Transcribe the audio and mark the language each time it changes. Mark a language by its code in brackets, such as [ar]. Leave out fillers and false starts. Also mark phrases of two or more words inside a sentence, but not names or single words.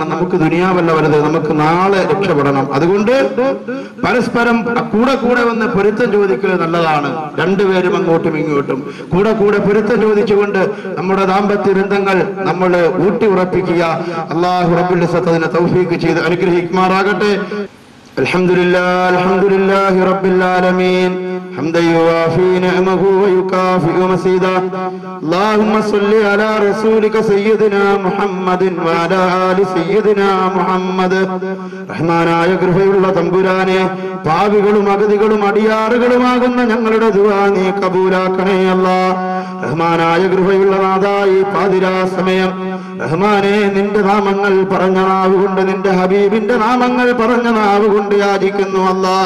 [ml] നമുക്ക് ദുനിയാവല്ല വലുത്, നമുക്ക് നാളെ രക്ഷപ്പെടണം. അതുകൊണ്ട് പരസ്പരം കൂടെ വന്ന് പൊരുത്തം ചോദിക്കൽ നല്ലതാണ്. രണ്ടുപേരും അങ്ങോട്ടും ഇങ്ങോട്ടും കൂടെ പൊരുത്തം ചോദിച്ചുകൊണ്ട് നമ്മുടെ ദാമ്പത്യ ബന്ധങ്ങൾ നമ്മൾ ഊട്ടി ഉറപ്പിക്കുക. [ar] الله رب العزة [ml] അതിനെ തൗഫീഖ് ചെയ്ത് അനുഗ്രഹിക്കുമാറാകട്ടെ. [ar] الحمد لله رب العالمين حمدا يوافي نعمه ويكافئ مزيدا اللهم صل على رسولك سيدنا محمد وعلى آل سيدنا محمد. [ml] റഹ്മാനായ കൃപയുള്ള തമ്പുരാനെ, പാപികളും അഗതികളും അടിയാറുകളുമാകുന്ന ഞങ്ങളുടെ ദുആ നീ കബൂലാക്കണേ അല്ലാഹ്. റഹ്മാനായ കൃപയുള്ള നാഥായി പാതിരാ സമയം റഹ്മാനെ, നിന്റെ നാമങ്ങൾ പറഞ്ഞ നാവുകൊണ്ട്, നിന്റെ ഹബീബിന്റെ നാമങ്ങൾ പറഞ്ഞ നാവുകൊണ്ട് യാചിക്കുന്നു അല്ലാഹ്.